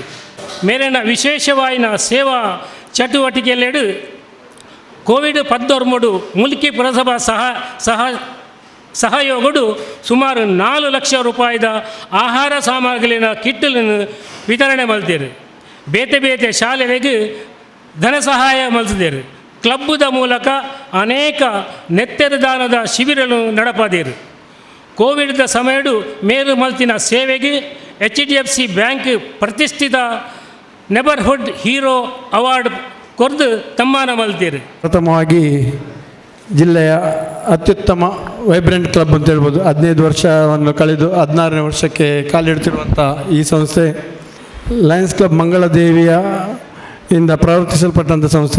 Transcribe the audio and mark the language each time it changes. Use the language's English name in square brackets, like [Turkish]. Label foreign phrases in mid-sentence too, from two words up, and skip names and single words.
[Tulu] ಮೇಲಿನ ವಿಶೇಷವಾಯಿನ ಸೇವಾ ಚಟುವಟಿಕೆಯಲ್ಲೆಡು ಕೋವಿಡ್-19 ಮುಲ್ಕಿ ಪುರಸಭಾ ಸಹಯೋಗಡು ಸುಮಾರು 4 ಲಕ್ಷ ರೂಪಾಯಿದ ಆಹಾರ ಸಾಮಗ್ರಿನ ಕಿಟ್ಟನ್ನು ವಿತರಣೆ ಮಲ್ತಿರು. ಬೇತೆ ಶಾಲೆಗಳಿಗೆ ಧನ ಸಹಾಯ ಮಲ್ತಿದ್ದೇರು. ಕ್ಲಬ್ಬದ ಮೂಲಕ ಅನೇಕ ನೆತ್ತೆರದಾನದ ಶಿಬಿರಗಳು ನಡಪದಿರು. ಕೋವಿಡ್ದ ಸಮಯಡು ಮೇರು ಮಲ್ತಿನ ಸೇವೆಗೆ HDFC ಬ್ಯಾಂಕ್ ಪ್ರತಿಷ್ಠಿತ ನೆಬರ್ಹುಡ್ ಹೀರೋ ಅವಾರ್ಡ್ ಕೊರ್ದು ತಮ್ಮಾನ ಮಲ್ತೀರಿ. [Kannada] ಪ್ರಥಮವಾಗಿ ಜಿಲ್ಲೆಯ ಅತ್ಯುತ್ತಮ ವೈಬ್ರೆಂಟ್ ಕ್ಲಬ್ ಅಂತ ಹೇಳ್ಬೋದು. 15 ವರ್ಷವನ್ನು ಕಳೆದು 16ನೇ ವರ್ಷಕ್ಕೆ ಕಾಲಿಡ್ತಿರುವಂಥ ಈ ಸಂಸ್ಥೆ ಲಯನ್ಸ್ ಕ್ಲಬ್ ಮಂಗಳದೇವಿಯ ಇಂದ ಪ್ರವರ್ತಿಸಲ್ಪಟ್ಟಂಥ ಸಂಸ್ಥೆ.